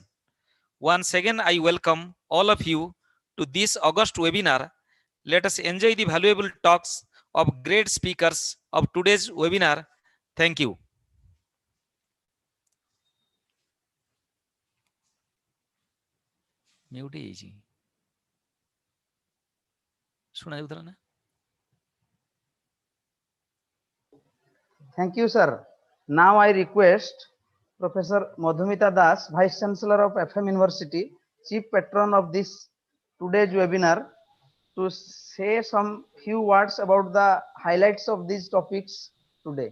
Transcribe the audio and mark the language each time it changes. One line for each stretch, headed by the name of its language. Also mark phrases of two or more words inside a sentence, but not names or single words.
English: Once again, I welcome all of you to this August webinar. Let us enjoy the valuable talks of great speakers of today's webinar. Thank you.
Odia: Mute ହେଇଛି ଶୁଣା ଯାଉଥିଲା ନା?
English: Thank you, sir. Now I request Professor Madhumita Das, Vice Chancellor of FM University, Chief Patron of this today's webinar, to say some few words about the highlights of these topics today.